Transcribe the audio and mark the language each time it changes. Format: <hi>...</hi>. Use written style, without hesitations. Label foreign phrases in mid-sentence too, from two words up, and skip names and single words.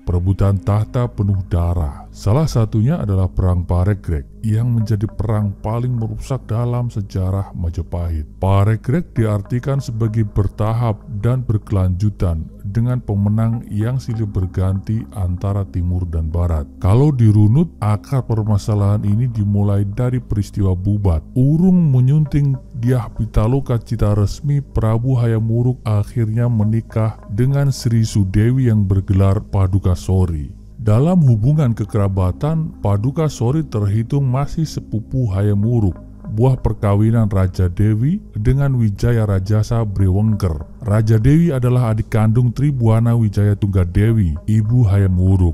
<id>Perebutan tahta penuh darah. Salah satunya adalah Perang Paregreg yang menjadi perang paling merusak dalam sejarah Majapahit. Paregreg diartikan sebagai bertahap dan berkelanjutan dengan pemenang yang silih berganti antara timur dan barat. Kalau dirunut, akar permasalahan ini dimulai dari peristiwa Bubat. Urung menyunting Dyah Pitaloka Cita Resmi, Prabu Hayam Wuruk akhirnya menikah dengan Sri Sudewi yang bergelar Padukasori. Dalam hubungan kekerabatan, Padukasori terhitung masih sepupu Hayam Wuruk. Buah perkawinan Raja Dewi dengan Wijaya Rajasa Brewengker. Raja Dewi adalah adik kandung Tribuana Wijaya Tunggadewi, ibu Hayam Wuruk.</id>